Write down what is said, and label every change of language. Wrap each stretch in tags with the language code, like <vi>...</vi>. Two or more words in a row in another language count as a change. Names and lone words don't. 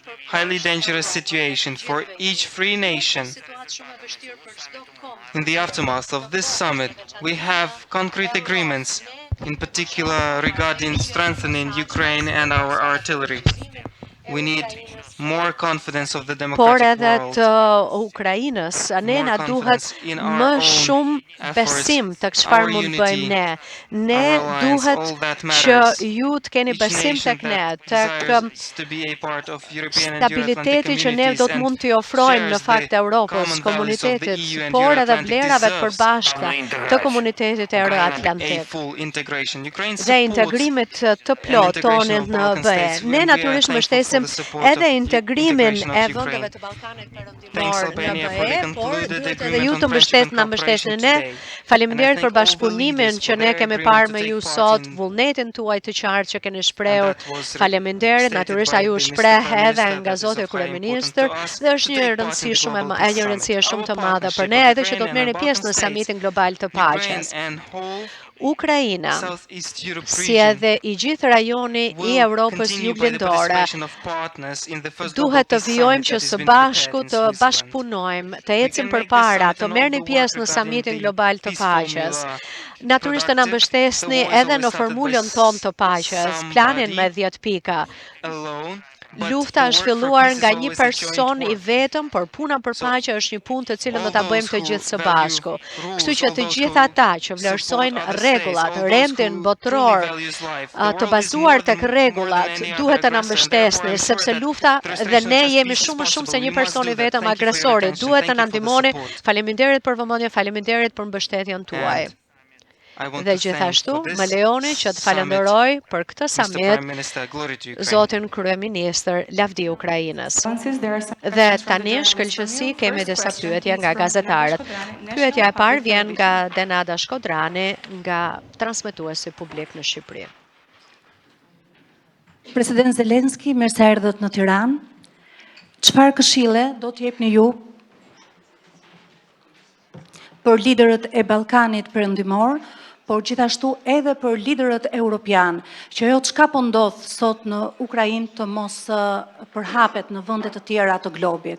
<en>That is highly dangerous situation for each free nation In the aftermath of this summit, we have concrete agreements, in particular regarding strengthening Ukraine and our artillery. We need more confidence of the</en> <sq>Por</sq> <en>democratic</en> <sq>edhe</sq> <en>world,</en> <sq>të Ukrainës, ne</sq> <en>more</en> <sq>na duhet</sq> <en>confidence in</en> <sq>më</sq> <en>our own</en> <sq>shumë</sq> <en>efforts,</en> <sq>besim të</sq> <en>our</en> <sq>çfarë mund të bëjmë</sq> <en>unity,</en> <sq>ne. Ne</sq> <en>our alliance,</en> <sq>duhet</sq> <en>all that</en> <sq>që</sq> <en>matters.</en> <sq>ju të keni</sq> <en>Each</en> <sq>besim</sq> <en>nation</en> <sq>tek ne,</sq> <en>that</en> <sq>tek</sq> <en>desires to be a part of European and Euro-Atlantic</en> <sq>stabiliteti që ne do</sq> <en>communities</en> <sq>të mund</sq> <en>and</en> <sq>t'i ofrojmë në</sq> <en>shares</en> <sq>fakt</sq> <en>the</en> <sq>Europës,</sq> <en>common values of the</en> <sq>komunitetit,</sq> <en>EU and</en> <sq>por edhe</sq> <en>Euro-Atlantic</en> <sq>vlerave të</sq> <en>deserves</en> <sq>përbashkëta të komunitetit</sq> <en>a</en> <sq>euro-atlantik</sq> <en>full integration. Ukraine</en> <sq>dhe</sq> <en>supports</en> <sq>integrimit të</sq> <en>an</en> <sq>plot</sq> <en>integration</en> <sq>tonit</sq> <en>of</en> <sq>në</sq> <en>Balkan</en> <sq>BE.</sq> <en>states,</en> <sq>Ne</sq> <en>and we are</en> <sq>natyrisht</sq> <en>thankful for</en> <sq>mbështesim</sq> <en>the support</en> <sq>edhe</sq> <en>of</en> <sq>integrimin</sq> <en>integration of</en> <sq>e</sq> <en>Ukraine.</en> <sq>vendeve të Ballkanit</sq> <en>Thanks</en> <sq>Perëndimor në</sq> <en>Albania for the</en> <sq>BE, por</sq> <en>concluded</en> <sq>duhet edhe</sq> <en>agreement</en> <sq>ju</sq> <en>on</en> <sq>të</sq> <en>friendship and</en> <sq>na</sq> <en>cooperation</en> <sq>mbështesni ne.</sq> <en>today.</en> <sq>Faleminderit</sq> <en>And I</en> <sq>për</sq> <en>thank all the</en> <sq>bashkëpunimin</sq> <en>leaders</en> <sq>që</sq> <en>for</en> <sq>ne</sq> <en>their</en> <sq>kemi</sq> <en>agreement</en> <sq>parë</sq> <en>to</en> <sq>me</sq> <en>take</en> <sq>ju</sq> <en>part</en> <sq>sot,</sq> <en>in-</en> <sq>vullnetin tuaj të qartë që keni</sq> <en>and</en> <sq>shprehur.</sq> <en>that was</en> <sq>Faleminderit,</sq> <en>stated</en> <sq>natyrisht</sq> <en>by</en> <sq>ai u</sq> <en>the Mr.</en> <sq>shpreh</sq> <en>Prime</en> <sq>edhe</sq> <en>Minister</en> <sq>nga</sq> <en>that is</en> <sq>zoti</sq> <en>of high importance</en> <sq>kryeministër</sq> <en>to us</en> <sq>dhe është</sq> <en>to</en> <sq>një</sq> <en>take part in</en> <sq>rëndësi</sq> <en>the</en> <sq>shumë</sq> <en>Global</en> <sq>e</sq> <en>Peace</en> <sq>një</sq> <en>Summit.</en> <sq>rëndësie shumë</sq> <en>Our</en> <sq>të madhe për</sq> <en>partnership</en> <sq>ne</sq> <en>of</en> <sq>edhe që do</sq> <en>Ukraine</en> <sq>të</sq> <en>and</en> <sq>merrni</sq> <en>our</en> <sq>pjesë në</sq> <en>Balkan</en> <sq>samitin</sq> <en>states,</en> <sq>global të</sq> <en>Ukraine</en> <sq>paqes.</sq> <en>and whole</en> <sq>Ukraina,</sq> <en>Southeast Europe</en> <sq>si</sq> <en>region</en> <sq>edhe i gjithë rajoni i</sq> <en>will</en> <sq>Europës</sq> <en>continue by the</en> <sq>juglindore,</sq> <en>participation of partners in the first Global</en> <sq>duhet të</sq> <en>Peace</en> <sq>vijojmë</sq> <en>Summit</en> <sq>që</sq> <en>that has</en> <sq>së</sq> <en>been prepared</en> <sq>bashku</sq> <en>in</en> <sq>të</sq> <en>Switzerland.</en> <sq>bashkëpunojmë, të</sq> <en>We</en> <sq>ecim</sq> <en>can make this</en> <sq>përpara,</sq> <en>summit</en> <sq>të</sq> <en>and all</en> <sq>merrni</sq> <en>the work</en> <sq>pjesë në</sq> <en>regarding</en> <sq>samitin</sq> <en>the</en> <sq>global të</sq> <en>peace</en> <sq>paqes.</sq> <en>formula</en> <sq>Natyrisht të na</sq> <en>productive.</en> <sq>mbështesni</sq> <en>The war is</en> <sq>edhe</sq> <en>always</en> <sq>në</sq> <en>started by</en> <sq>formulën tonë të paqes, planin me</sq> <en>somebody</en> <sq>10 pika.</sq> <en>alone, but</en> <sq>Lufta</sq> <en>the</en> <sq>është</sq> <en>work for</en> <sq>filluar</sq> <en>peace is</en> <sq>nga një</sq> <en>always a joint</en> <sq>person i</sq> <en>work.</en> <sq>vetëm, por puna për</sq> <en>So,</en> <sq>paqe është një punë të cilën</sq> <en>all</en> <sq>do ta bëjmë</sq> <en>those</en> <sq>të</sq> <en>who</en> <sq>gjithë së</sq> <en>value</en> <sq>bashku.</sq> <en>rules,</en> <sq>Kështu që</sq> <en>all</en> <sq>të</sq> <en>those</en> <sq>gjithë</sq> <en>who</en> <sq>ata që</sq> <en>support</en> <sq>vlerësojnë</sq> <en>other states,</en> <sq>rregullat,</sq> <en>all those</en> <sq>rendin</sq> <en>who</en> <sq>botror,</sq> <en>truly values life. The</en> <sq>të</sq> <en>world is</en> <sq>bazuar</sq> <en>more</en> <sq>tek</sq> <en>than</en> <sq>rregullat,</sq> <en>any other</en> <sq>duhet të na</sq> <en>aggressor, and therefore</en> <sq>mbështesni,</sq> <en>I'm sure</en> <sq>sepse</sq> <en>that</en> <sq>lufta</sq> <en>the</en> <sq>dhe</sq> <en>restoration</en> <sq>ne</sq> <en>of just</en> <sq>jemi</sq> <en>peace is</en> <sq>shumë më shumë se</sq> <en>possible.</en> <sq>një</sq> <en>We must</en> <sq>person</sq> <en>do</en> <sq>i</sq> <en>that.</en> <sq>vetëm</sq> <en>Thank you for your</en> <sq>agresori.</sq> <en>attention.</en> <sq>Duhet të</sq> <en>Thank</en> <sq>na</sq> <en>you for the</en> <sq>ndihmoni.</sq> <en>support.</en> <sq>Faleminderit për vëmendjen, faleminderit për mbështetjen tuaj.</sq> <en>And I want</en> <sq>Dhe</sq> <en>to thank</en> <sq>gjithashtu,</sq> <en>for this</en> <sq>më lejoni që të</sq> <en>summit,</en> <sq>falenderoj për këtë</sq> <en>Mr.</en> <sq>summit</sq> <en>Prime Minister, glory to Ukraine.</en> <sq>Zotin Kryeministër, lavdi Ukrainës.</sq> <en>There are some</en> <sq>Dhe</sq> <en>questions from the</en> <sq>tani</sq> <en>journalists</en> <sq>shkëlqësi</sq> <en>from you.</en> <sq>kemi</sq> <en>First</en> <sq>disa</sq> <en>question</en> <sq>pyetje</sq> <en>is</en> <sq>nga</sq> <en>from Denada</en> <sq>gazetarët.</sq> <en>Shkodrani,</en> <sq>Pyetja e</sq> <en>National</en> <sq>parë</sq> <en>Public</en> <sq>vjen nga</sq> <en>Television.</en> <sq>Denada Shkodrani, nga transmetuesi publik në Shqipëri. President Zelensky, mirë se erdhët në Tiranë. Çfarë këshille do t'jepni ju për liderët e Ballkanit Perëndimor, por gjithashtu edhe për liderët europian, që ajo çka po ndodh sot në Ukrainë të mos përhapet në vende të tjera të globit.</sq>